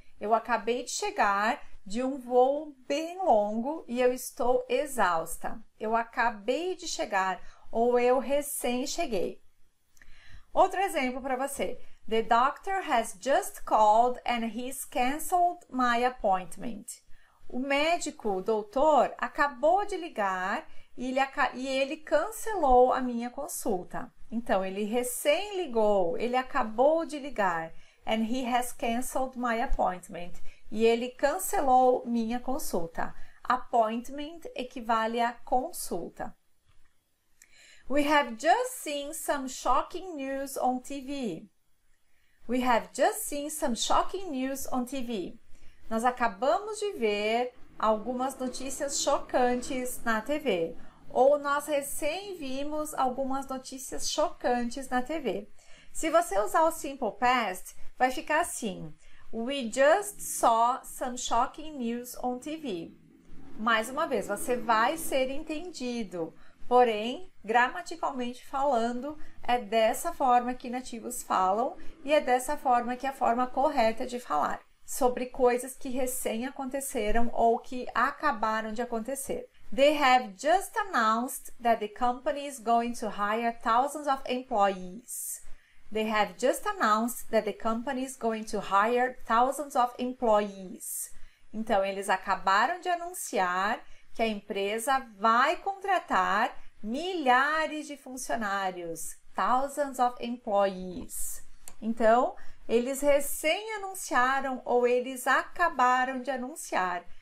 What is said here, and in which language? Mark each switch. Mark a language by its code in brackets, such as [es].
[pt] Eu acabei de chegar de um voo bem longo e eu estou exausta. Eu acabei de chegar ou eu recém cheguei. Outro exemplo para você. [en] The doctor has just called and he's canceled my appointment. [pt] O médico, o doutor, acabou de ligar e ele cancelou a minha consulta. Então, ele recém ligou, ele acabou de ligar. [en] And he has canceled my appointment. [pt] E ele cancelou minha consulta. Appointment equivale a consulta. [en] We have just seen some shocking news on TV. We have just seen some shocking news on TV. [pt] Nós acabamos de ver algumas notícias chocantes na TV. Ou nós recém vimos algumas notícias chocantes na TV. Se você usar o Simple Past, vai ficar assim. [en] We just saw some shocking news on TV. [pt] Mais uma vez, você vai ser entendido. Porém, gramaticalmente falando, é dessa forma que nativos falam e é dessa forma que é a forma correta de falar. Sobre coisas que recém aconteceram ou que acabaram de acontecer. [en] They have just announced that the company is going to hire thousands of employees. They have just announced that the company is going to hire thousands of employees. [pt] Então, eles acabaram de anunciar que a empresa vai contratar milhares de funcionários. [en] Thousands of employees. [pt] Então, eles recém anunciaram ou eles acabaram de anunciar.